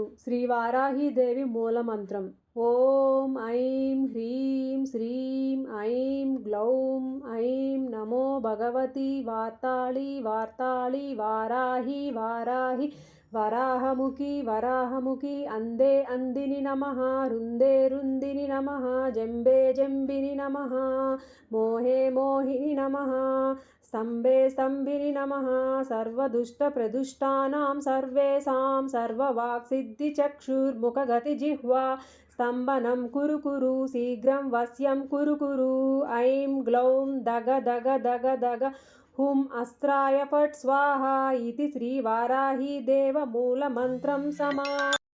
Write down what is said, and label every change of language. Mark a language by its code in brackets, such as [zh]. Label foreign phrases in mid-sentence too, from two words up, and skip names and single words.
[sa] శ్రీ వారాహీదేవి మూలమంత్రం ఓం ఐం హ్రీం శ్రీం ఐం గ్లౌం ఐం నమో భగవతి వార్తాళి వార్తాళి వారాహి వారాహి వరాహముఖి వరాహముఖి అందే అందిని నమః రుందే రుందిని నమః జంబే జంబిని నమః మోహే మోహిని నమః स्तंभे स्तंभिनि नमः सर्वदुष्टप्रदुष्टानां सर्वेषां सर्ववाक्सिद्धिचक्षुर्मुखगतिजिह्वा स्तम्भनं कुरु कुरु शीघ्रं वश्यं कुरु कुरु ऐं ग्लौं दग दग दग दग हुं अस्त्राय फट् स्वाहा इति श्रीवाराहीदेवमूलमन्त्रं समा